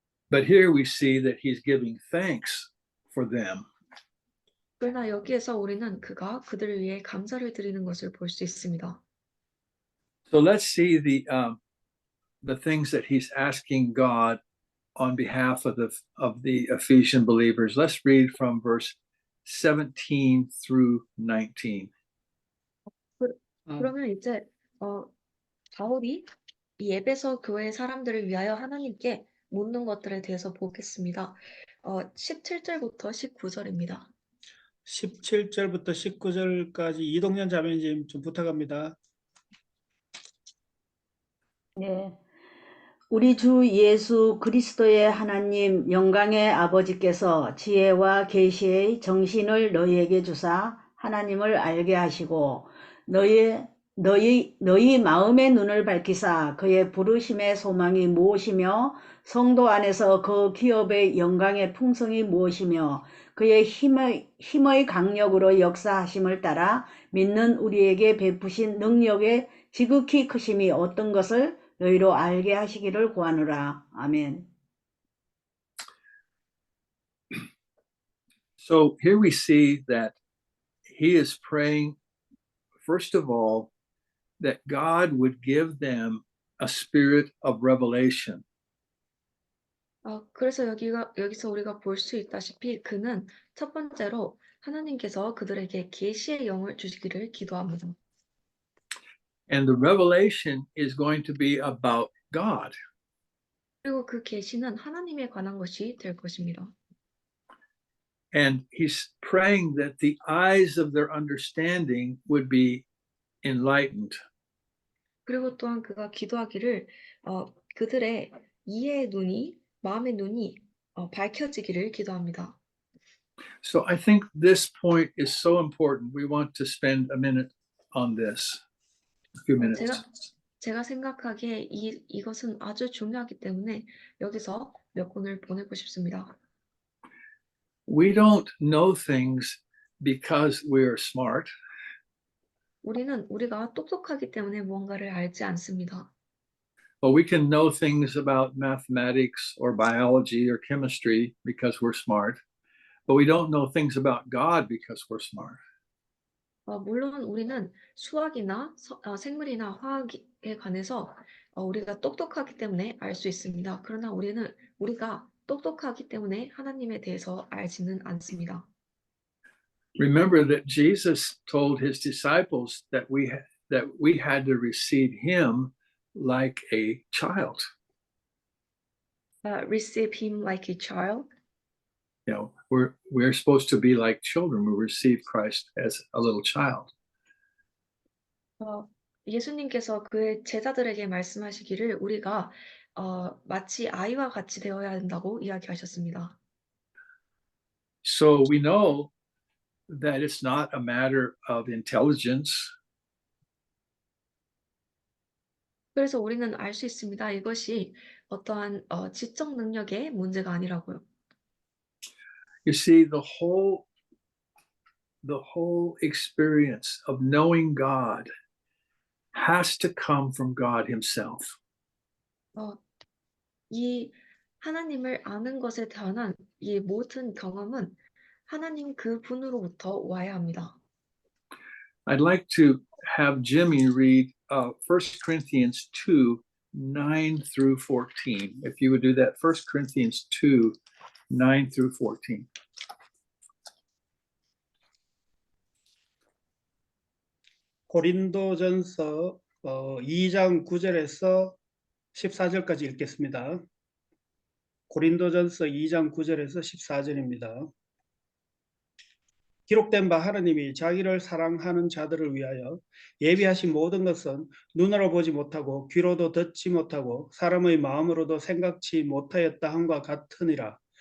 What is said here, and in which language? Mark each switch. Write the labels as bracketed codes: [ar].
[en] But here we see that he's giving thanks for them. [ko] 그러나 여기에서 우리는 그가 그들을 위해 감사를 드리는 것을 볼 수 있습니다. [en] So let's see the things that he's asking God on behalf of the Ephesian believers. Let's read from verse 17 through 19. [ko] 그러면 이제 바울이 이 에베소 교회 사람들을 위하여 하나님께 묻는 것들에 대해서 보겠습니다. 17절부터 19절입니다. 17절부터 19절까지 이동현 자매님 좀 부탁합니다. 네. 우리 주 예수 그리스도의 하나님 영광의 아버지께서 지혜와 계시의 정신을 너희에게 주사 하나님을 알게 하시고 너희 마음의 눈을 밝히사 그의 부르심의 소망이 무엇이며 성도 안에서 그 기업의 영광의 풍성이 무엇이며 그의 힘의 강력으로 역사하심을 따라 믿는 우리에게 베푸신 능력의 지극히 크심이 어떤 것을 너희로 알게 하시기를 구하노라. 아멘. [en] So here we see that he is praying, first of all, that God would give them a spirit of revelation. [ko] 그래서 여기서 우리가 볼 수 있다시피 그는 첫 번째로 하나님께서 그들에게 계시의 영을 주시기를 기도합니다. [en] And the revelation is going to be about God. [ko] 그리고 그 계시는 하나님에 관한 것이 될 것입니다. [en] And he's praying that the eyes of their understanding would be enlightened. [ko] 그리고 또한 그가 기도하기를 그들의 이해의 눈이 마음의 눈이 밝혀지기를 기도합니다. [en] So I think this point is so important. We want to spend a minute on this, a few minutes. [ko] 제가 생각하기에 이것은 아주 중요하기 때문에 여기서 몇 분을 보내고 싶습니다. [en] We don't know things because we're smart. [ko] 우리가 똑똑하기 때문에 무언가를 알지 않습니다. [en] But we can know things about mathematics or biology or chemistry because we're smart. But we don't know things about God because we're smart. [ko] 물론 우리는 수학이나 생물이나 화학에 관해서 우리가 똑똑하기 때문에 알 수 있습니다. 그러나 우리가 똑똑하기 때문에 하나님에 대해서 알지는 않습니다. [en] Remember that Jesus told his disciples that we had to receive him like a child. Receive him like a child. You know, we're supposed to be like children. We receive Christ as a little child. [ko] 예수님께서 그의 제자들에게 말씀하시기를 우리가 마치 아이와 같이 되어야 한다고 이야기하셨습니다. [en] So we know that it's not a matter of intelligence. [ko] 그래서 우리는 알 수 있습니다. 이것이 어떠한 지적 능력의 문제가 아니라고요. [en] You see, the whole experience of knowing God has to come from God Himself. [ko] 이 하나님을 아는 것에 대한 이 모든 경험은 하나님 그 분으로부터 와야 합니다. [en] I'd like to have Jimmy read 1 Corinthians 2, 9 through 14. If you would do that, 1 Corinthians 2, 9 through 14. [ko] 고린도전서 2장 9절에서 14절까지 읽겠습니다. 고린도전서 2장 9절에서 14절입니다. 기록된 바 하나님이 자기를 사랑하는 자들을 위하여 예비하신 모든 것은 눈으로 보지 못하고 귀로도 듣지 못하고 사람의 마음으로도 생각지 못하였다 함과 같으니라.